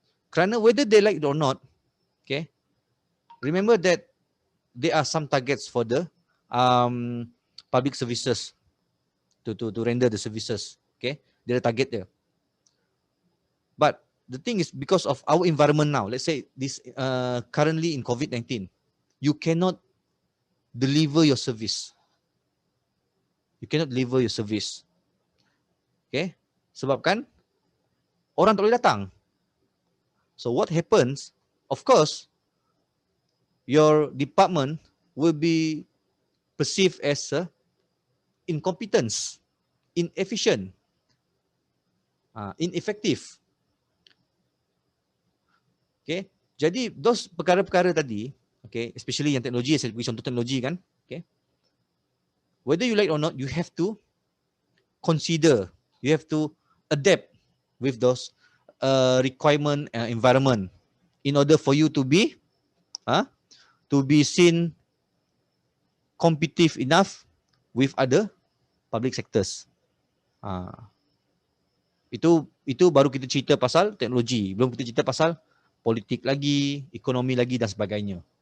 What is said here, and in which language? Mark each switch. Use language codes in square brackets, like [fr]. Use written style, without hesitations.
[ms] Kerana [en] whether they like it or not, okay, remember that there are some targets for the public services to render the services. Okay, there are target there. But the thing is, because of our environment now, let's say this currently in COVID-19, you cannot deliver your service. You cannot deliver your service. [ms] Okay, sebabkan orang tak boleh datang. [en] So what happens? Of course, your department will be perceived as incompetence, inefficient, ineffective. Okay, [ms] jadi [en] those [ms] perkara-perkara tadi, [en] okay, especially [ms] yang teknologi, saya bagi contoh teknologi kan, [en] okay, whether you like or not, you have to consider, you have to adapt with those requirement environment in order for you to be seen competitive enough with other public sectors. [ms] Itu baru kita cerita pasal teknologi, belum kita cerita pasal politik lagi, ekonomi lagi dan sebagainya.